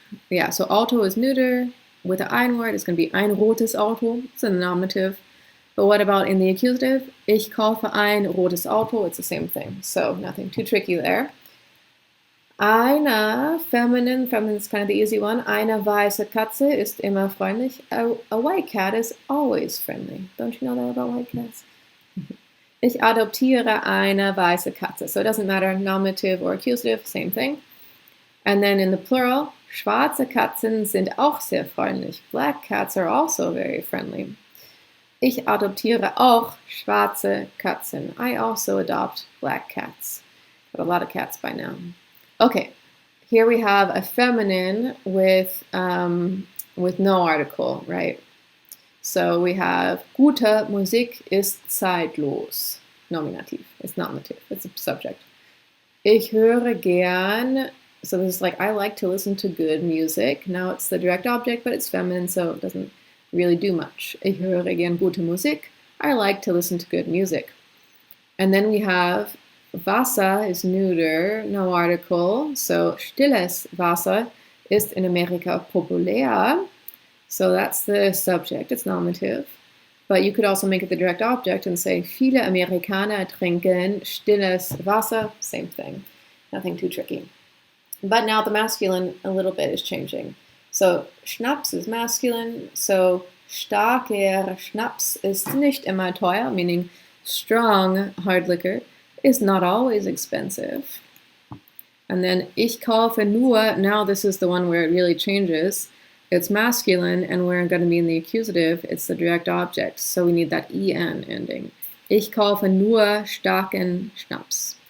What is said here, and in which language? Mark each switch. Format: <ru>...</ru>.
<en>Yeah, so Auto is neuter. With the ein word, it's going to be ein rotes Auto. It's a nominative. But what about in the accusative?</en> <de>Ich kaufe ein rotes Auto.</de> <en>It's the same thing. So nothing too tricky there. Eine feminine is kind of the easy one.</en> <de>Eine weiße Katze ist immer freundlich.</de> <en>A white cat is always friendly. Don't you know that about white cats?</en> <de>Ich adoptiere eine weiße Katze.</de> <en>So it doesn't matter, nominative or accusative, same thing. And then in the plural,</en> <de>schwarze Katzen sind auch sehr freundlich.</de> <en>Black cats are also very friendly.</en> <de>Ich adoptiere auch schwarze Katzen.</de> <en>I also adopt black cats. Got a lot of cats by now. Okay, here we have a feminine with no article, right? So we have</en> <de>gute Musik ist zeitlos.</de> <en>Nominativ. It's nominative. It's a subject.</en> <de>Ich höre gern.</de> <en>So this is like, I like to listen to good music. Now it's the direct object, but it's feminine, so it doesn't really do much.</en> <de>Ich höre gern gute Musik.</de> <en>I like to listen to good music. And then we have Wasser is neuter, no article.</en> <de>So stilles Wasser ist in Amerika populär.</de> <en>So that's the subject, it's nominative. But you could also make it the direct object and say,</en> <de>viele Amerikaner trinken stilles Wasser.</de> <en>Same thing, nothing too tricky. But now the masculine a little bit is changing. So Schnaps is masculine, so</en> <de>starker Schnaps ist nicht immer teuer,</de> <en>meaning strong hard liquor is not always expensive. And then</en> <de>ich kaufe nur,</de> <en>now this is the one where it really changes. It's masculine, and we're going to be in the accusative. It's the direct object, so we need that en ending.</en> <de>Ich kaufe nur starken Schnaps.</de>